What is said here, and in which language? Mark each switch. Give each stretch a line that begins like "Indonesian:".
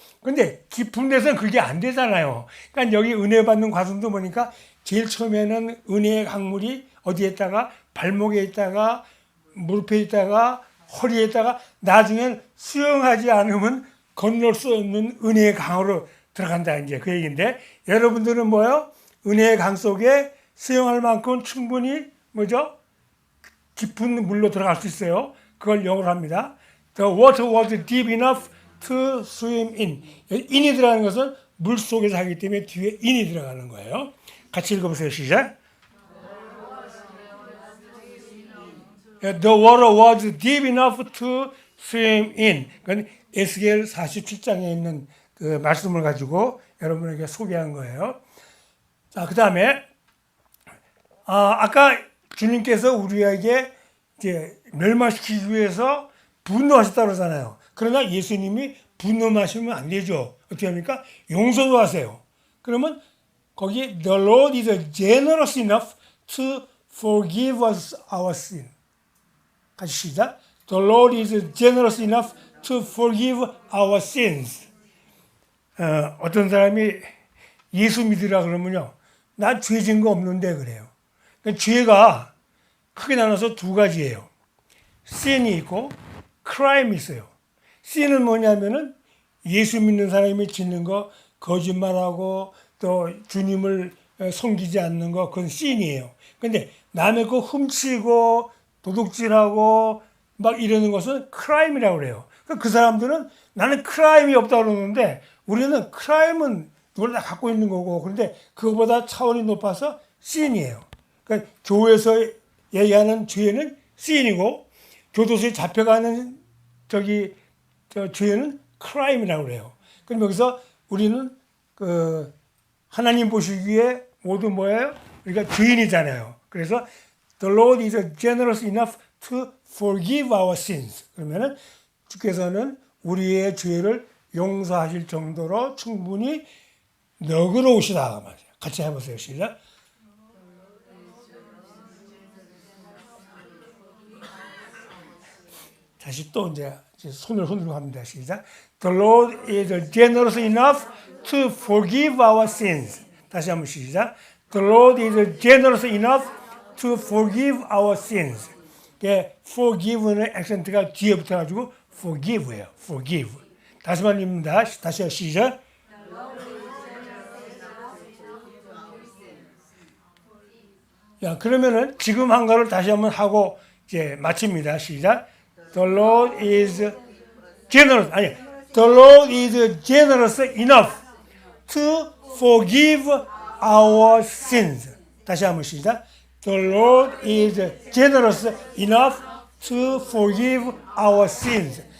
Korean: 근데 깊은 데서는 그게 안 되잖아요. 그러니까 여기 은혜 받는 과정도 보니까 제일 처음에는 은혜의 강물이 어디에 있다가 발목에 있다가 무릎에 있다가 허리에 있다가 나중엔 수영하지 않으면 건널 수 없는 은혜의 강으로 들어간다 이제 그 얘기인데 여러분들은 뭐요? 은혜의 강 속에 수영할 만큼 충분히 뭐죠? 깊은 물로 들어갈 수 있어요. 그걸 영어로 합니다.
English: The water was deep enough to swim in.
Korean: in이 들어가는 것은 물 속에서 하기 때문에 뒤에 in이 들어가는 거예요. 같이 읽어보세요. 시작.
English: The water was deep enough to swim in.
Korean: 그건 에스겔 47장에 있는 그 말씀을 가지고 여러분에게 소개한 거예요. 자, 그 다음에 아까 주님께서 우리에게 이제 멸망시키기 위해서 분노하셨다고 그러잖아요. 그러나 예수님이 분노하시면 안 되죠. 어떻게 합니까? 용서도 하세요. 그러면 거기
English: The Lord is generous enough to forgive us our sin.
Korean: 같이 시작.
English: The Lord is generous enough to forgive our sins.
Korean: 어떤 사람이 예수 믿으라 그러면요. 난 죄 진 거 없는데 그래요. 그러니까 죄가 크게 나눠서 두 가지예요. sin이 있고 crime이 있어요. sin은 뭐냐면은 예수 믿는 사람이 짓는 거, 거짓말하고 또 주님을 섬기지 않는 거, 그건 sin이에요. 근데 남의 거 훔치고 도둑질하고 막 이러는 것은 crime이라고 그래요. 그 사람들은 나는 crime이 없다고 그러는데 우리는 crime은 누구나 다 갖고 있는 거고, 그런데 그거보다 차원이 높아서 sin이에요. 그러니까 교회에서 얘기하는 죄는 sin이고 교도소에 잡혀가는 죄는 crime이라고 그래요. 그럼 여기서 우리는 그 하나님 보시기에 모두 뭐예요? 우리가 죄인이잖아요. 그래서
English: The Lord is generous enough to forgive our sins.
Korean: 그러면은 주께서는 우리의 죄를 용서하실 정도로 충분히 너그러우시다 말이에요. 같이 해보세요. 시작. 다시 또 이제 손을 흔들고 합니다. 시작.
English: The Lord is generous enough to forgive our sins.
Korean: 다시 한번 시작.
English: The Lord is generous enough to forgive our sins.
Korean: forgive는 액센트가 뒤에 붙어가지고 forgive예요. forgive. 다시만 입니다. 다시 시작. 야, 그러면은 지금 한 거를 다시 한번 하고 이제 마칩니다. 시작.
English: The Lord is generous.
Korean: 아니,
English: The Lord is generous enough to forgive our sins.
Korean: 다시 한번 시작.
English: The Lord is generous enough to forgive our sins.